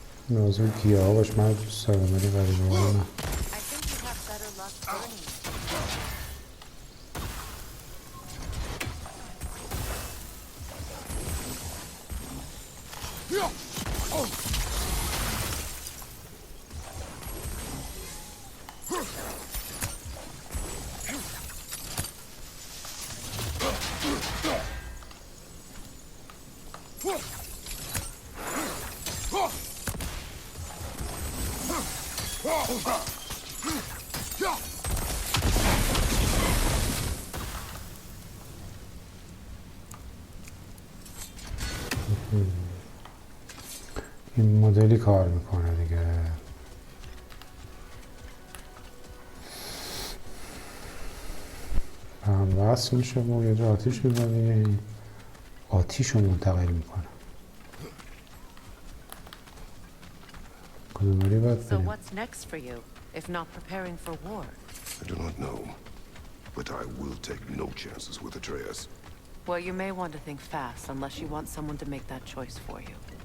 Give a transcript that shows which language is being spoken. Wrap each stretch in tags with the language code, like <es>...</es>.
<fa>موضوع گیاه باش من دوست دارم ولی غریبه ها نه.</fa> <en>I think you have better luck burning.</en> <fa>این مدلی کار میکنه دیگه. هم وصل میشه و یه جا آتیش میزنی آتیش رو منتقل میکنه. کدومری باید</fa> <en>So</en> <fa>بریم؟</fa> <en>what's next for you, if not preparing for war? I do not know, but I will take no chances with Atreus. Well, you may want to think fast, unless you want someone to make that choice for you.</en>